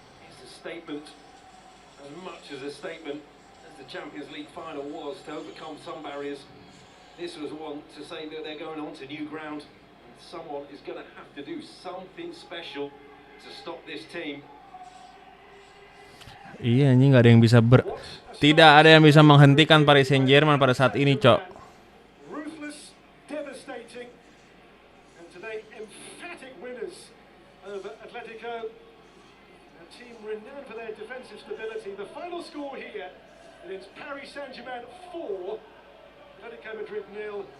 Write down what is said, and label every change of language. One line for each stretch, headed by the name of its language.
English: It's a statement, as much as a statement as the Champions League final was to overcome some barriers. This was one to say that they're going on to new ground, and someone is going to have to do something special to stop this team.
Indonesian: Iya, anjing nggak ada yang bisa tidak ada yang bisa menghentikan Paris Saint-Germain pada saat ini, Cok.
English: Ruthless, devastating, and today emphatic winners over Atletico, a team renowned for their defensive stability. The final score here, and it's Paris Saint-Germain 4, Atletico Madrid 0.